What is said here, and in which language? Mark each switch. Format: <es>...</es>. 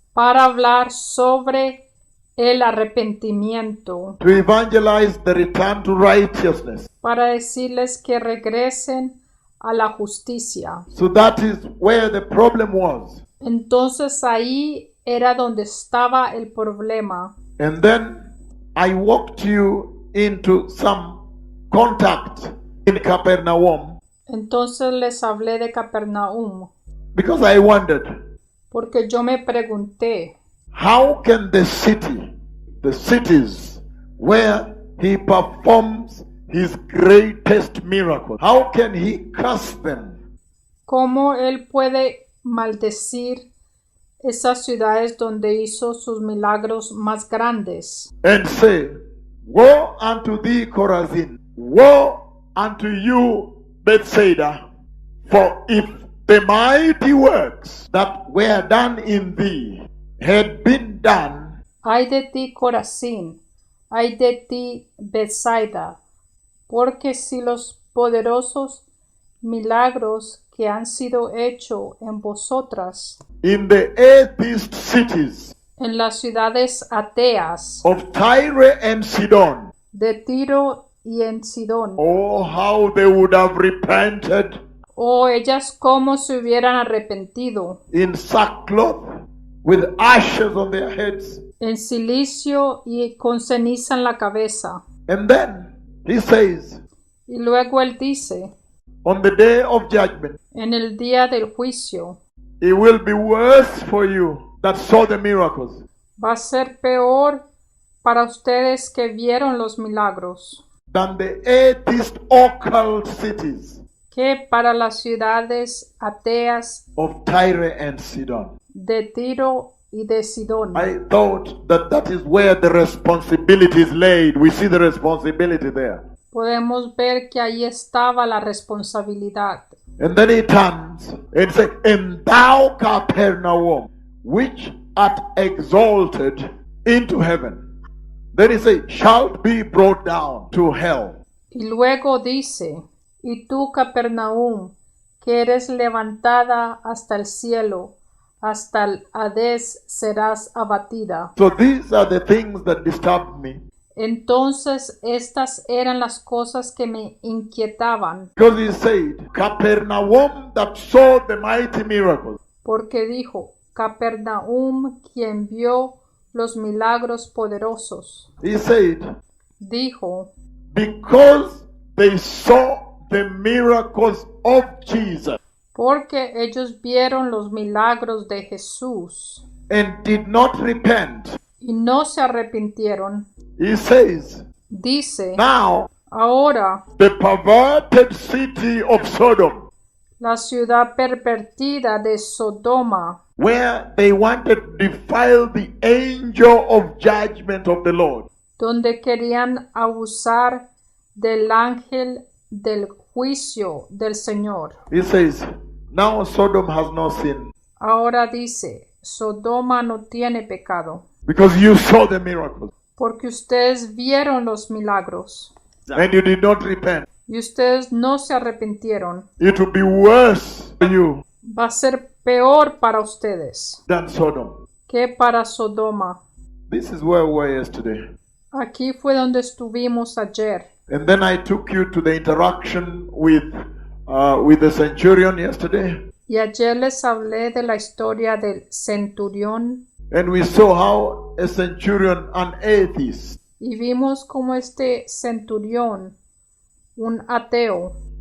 <es>para hablar sobre el arrepentimiento,</es> <en>to evangelize the return to righteousness.</en> <es>para decirles que regresen a la justicia.</es> <en>So that is where the problem was.</en> <es>Entonces ahí era donde estaba el problema.</es> <en>And then I walked you into some contact in Capernaum,</en> <es>Entonces les hablé de Capernaum,</es> <en>because I wondered,</en> <es>porque yo me pregunté,</es> <en>how can the cities where he performs his greatest miracle, how can he curse them?</en> <es>¿cómo él puede maldecir esas ciudades donde hizo sus milagros más grandes?</es> <en>And say, woe unto thee, Chorazin, woe unto you, Bethsaida, For if the mighty works that were done in thee had been done</en> <es>Ay de ti, Corazín, ay de ti, Betsaida, porque si los poderosos milagros que han sido hechos en vosotras,</es> <en>in the atheist cities</en> <es>en las ciudades ateas</es> <en>of Tyre and Sidon,</en> <es>de Tiro y en Sidón,</es> <en>oh, how they would have repented</en> <es>o ellas como se hubieran arrepentido,</es> <en>in sackcloth with ashes on their heads.</en> <es>en cilicio y con ceniza en la cabeza.</es> <en>And then he says,</en> <es>Y luego él dice,</es> <en>on the day of judgment,</en> <es>en el día del juicio,</es> <en>it will be worse for you that saw the miracles</en> <es>va a ser peor para ustedes que vieron los milagros</es> <en>than the atheist occult cities</en> <es>que para las ciudades ateas</es> <en>of Tyre and Sidon.</en> <es>de Tiro y de Sidón.</es> <en>I thought that that is where the responsibility is laid. We see the responsibility there.</en> <es>Podemos ver que ahí estaba la responsabilidad.</es> <en>And then he turns and says, and thou Capernaum, which art exalted into heaven. Then he says, shalt be brought down to hell.</en> <es>Y luego dice, y tú, Capernaum, que eres levantada hasta el cielo, hasta el Hades serás abatida.</es> <en>So these are the things that disturbed me.</en> <es>Entonces estas eran las cosas que me inquietaban,</es> <en>Because he said, Capernaum that saw the mighty miracles.</en> <es>porque dijo, Capernaum, quien vio los milagros poderosos,</es> <en>He said,</en> <es>dijo,</es> <en>because they saw the miracles of Jesus</en> <es>porque ellos vieron los milagros de Jesús</es> <en>and did not repent.</en> <es>y no se arrepintieron.</es> <en>He says,</en> <es>Dice,</es> <en>now</en> <es>ahora</es> <en>the perverted city of Sodom,</en> <es>la ciudad pervertida de Sodoma,</es> <en>where they wanted to defile the angel of judgment of the Lord,</en> <es>donde querían abusar del ángel del juicio del Señor.</es> <en>he says, now Sodom has no sin</en> <es>Ahora dice, Sodoma no tiene pecado,</es> <en>because you saw the miracles</en> <es>porque ustedes vieron los milagros</es> <en>and you did not repent.</en> <es>y ustedes no se arrepintieron.</es> <en>It will be worse for you</en> <es>Va a ser peor para ustedes</es> <en>than Sodom.</en> <es>que para Sodoma.</es> <en>This is where we were yesterday.</en> <es>Aquí fue donde estuvimos ayer.</es> <en>And then I took you to the interaction with the centurion yesterday.</en> <es>Y ayer les hablé de la historia del centurión</es> <en>And we saw how a centurion, an atheist,</en> <es>y vimos como este centurión, un ateo,</es>